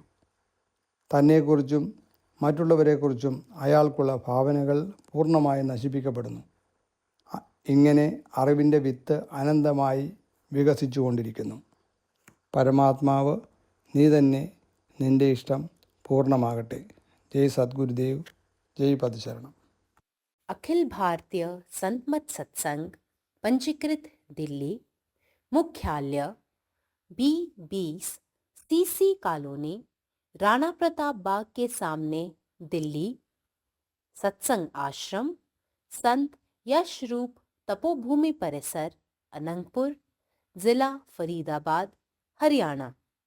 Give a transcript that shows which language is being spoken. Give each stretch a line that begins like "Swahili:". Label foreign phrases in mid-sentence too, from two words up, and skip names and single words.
Malayalam: തന്നെക്കുറിച്ചും മറ്റുള്ളവരെക്കുറിച്ചും അയാൾക്കുള്ള ഭാവനകൾ പൂർണ്ണമായും നശിപ്പിക്കപ്പെടുന്നു. ഇങ്ങനെ അറിവിൻ്റെ വിത്ത് അനന്തമായി വികസിച്ചു കൊണ്ടിരിക്കുന്നു. പരമാത്മാവ് നീ തന്നെ, നിൻ്റെ ഇഷ്ടം പൂർണ്ണമാകട്ടെ. ജയ് സദ്ഗുരുദേവ്, ജയ് പദശരണം.
Hindi: अखिल भारतीय संत मत सत्संग पंजीकृत दिल्ली, मुख्यालय B20 CC कॉलोनी, राणा प्रताप बाग के सामने, दिल्ली। सत्संग आश्रम संत यशरूप तपोभूमि परिसर, अनंगपुर, जिला फरीदाबाद, हरियाणा।